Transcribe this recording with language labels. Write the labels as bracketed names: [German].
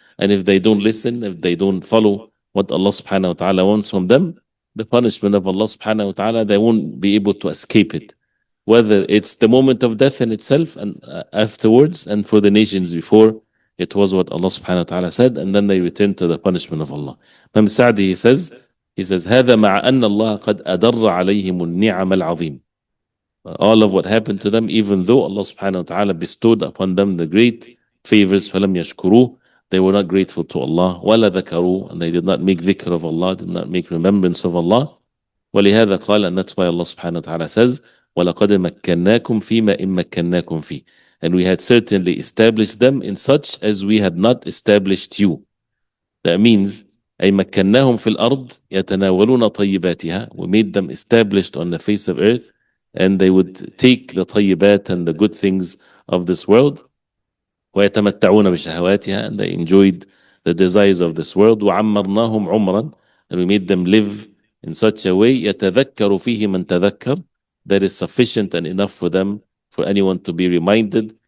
[English] And if they don't listen, if they don't follow what Allah subhanahu wa ta'ala wants from them, the punishment of Allah subhanahu wa ta'ala, they won't be able to escape it. Whether it's the moment of death in itself and afterwards, and for the nations before, it was what Allah subhanahu wa ta'ala said, and then they return to the punishment of Allah. [Arabic] Imam Sa'di, he says, هذا مع أن الله قد أدر عليهم النعم العظيم. [English] All of what happened to them, even though Allah subhanahu wa ta'ala bestowed upon them the great favors, [Arabic] فَلَمْ يَشْكُرُوا, [English] they were not grateful to Allah, [Arabic] وَلَا ذَكَرُوا, [English] and they did not make dhikr of Allah, did not make remembrance of Allah. [Arabic] وَلِهَذَا قال, [English] and that's why Allah subhanahu wa ta'ala says, [Arabic] وَلَقَدْ مَكَّنَّاكُمْ فِيمَا إِن مَكَّنَّاكُمْ فِيهِ. [English] And we had certainly established them in such as we had not established you. [Arabic] That means, أي مكناهم في الأرض يتناولون طيباتها. [English] We made them established on the face of earth, and they would take the طيبات and the good things of this world. [Arabic] ويتمتعون بشهواتها, [English] and they enjoyed the desires of this world. [Arabic] وعمرناهم عمرا, [English] and we made them live in such a way [Arabic] يتذكر فيه من تذكر, [English] that is sufficient and enough for them, for anyone to be reminded.